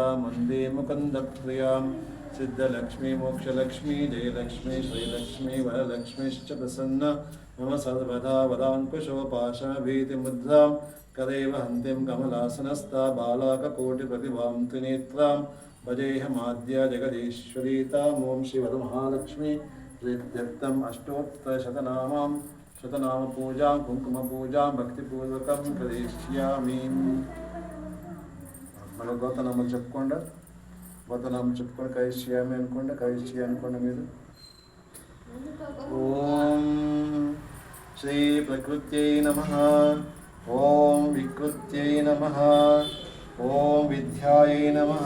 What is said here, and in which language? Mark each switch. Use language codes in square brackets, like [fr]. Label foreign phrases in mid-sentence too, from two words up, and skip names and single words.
[sa] मन्दे मुकुन्दप्रियां सिद्धलक्ष्मी मोक्षलक्ष्मी जयलक्ष्मी श्रीलक्ष्मी वरलक्ष्मीश्च प्रसन्न मम सर्वदा वदाङ्कुशोपाशनभीतिमुद्रां कदेव हन्तीं कमलासनस्था बालाककोटिप्रतिभां त्रिनेत्रां भजेऽहमाद्या जगदीश्वरी तामों श्रीवरमहालक्ष्मी प्रीत्यर्थम् अष्टोत्तरशतनामां शतनामपूजां कुङ्कुमपूजां भक्तिपूर्वकं करिष्यामि। [te] మన గోతనామాలు చెప్పుకోండి. వదనం చెప్పుకొని కైష్యామి అనుకోండి, కైష్య అనుకోండి మీరు. [sa] ఓం శ్రీ ప్రకృత్యై నమః. ఓం వికృత్యై నమః. ఓం విద్యాయై నమః.